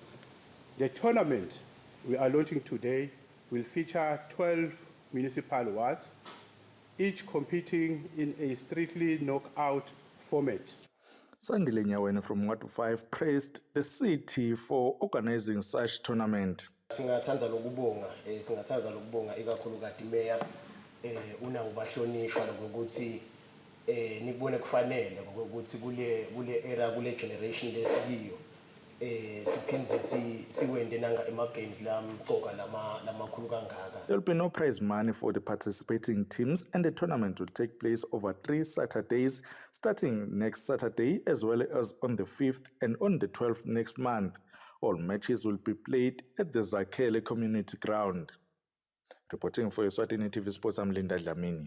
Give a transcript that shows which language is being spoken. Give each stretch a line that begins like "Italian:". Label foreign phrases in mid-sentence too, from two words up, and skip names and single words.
English: The tournament we are launching today will feature 12 municipal wards, each competing in a strictly knockout format. Sandile Nyawene from Ward 5 praised the city for organizing such tournament.
Swati: Singathanza lokubonga ikakhulukazi mayor una ubahlonishwa lokuthi nikubone kufanele ukuthi kule era kule generation lesikiyo siphindze siwende nanga ema games lamqoka lamakhulu kangaka.
English: There will be no prize money for the participating teams, and the tournament will take place over 3 Saturdays, starting next Saturday as well as on the 5th and on the 12th next month. All matches will be played at the Zakhele Community Ground. Reporting for Eswatini TV Sports, I'm Linda Dlamini.